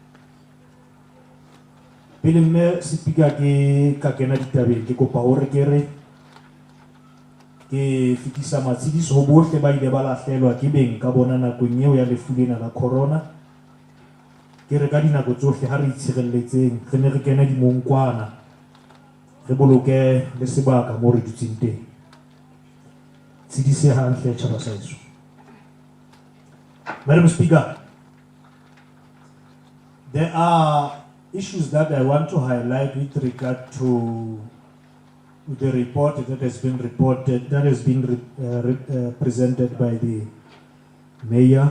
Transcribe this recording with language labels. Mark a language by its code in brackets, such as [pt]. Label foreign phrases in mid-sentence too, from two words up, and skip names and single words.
[st] Pele mme Speaker ke ka kena ditabeng, ke kopa hore ke re ke fitisa matshidiso ho bohle ba ile ba lahlelwa ke beng ka bona nakong eo ya lefu lena la corona. Ke re ka dinako tsohle ha re itshireletseng, re ne re kena dimong kwana, re boloke le sebaka moo re dutseng teng. Tshedise hantle tjhaba sa heso. [en] Madam Speaker, there are issues that I want to highlight with regard to the report that has been presented by the Mayor.